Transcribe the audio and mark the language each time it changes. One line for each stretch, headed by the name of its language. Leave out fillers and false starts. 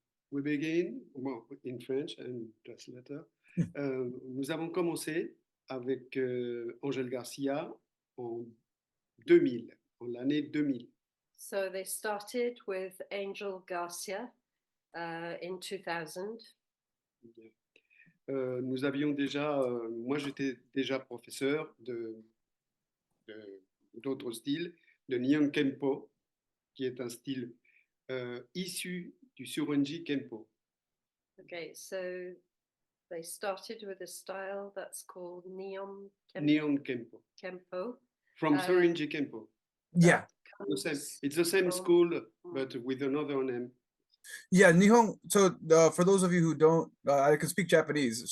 English: We begin in French and translator.
French: Nous avons commencé avec Angèle Garcia en 2000, en l'année 2000.
English: So they started with Angel Garcia in 2000.
French: Nous avions déjà, moi j'étais déjà professeur d'autres styles, de Nihon Kenpo, qui est un style issu du Surenji Kenpo.
English: Okay, so they started with a style that's called Nihon Kenpo. Kenpo. From Surenji Kenpo. Yeah. It's the same school, but with another name. Yeah, Nihon. So for those of you who don't, I can speak Japanese.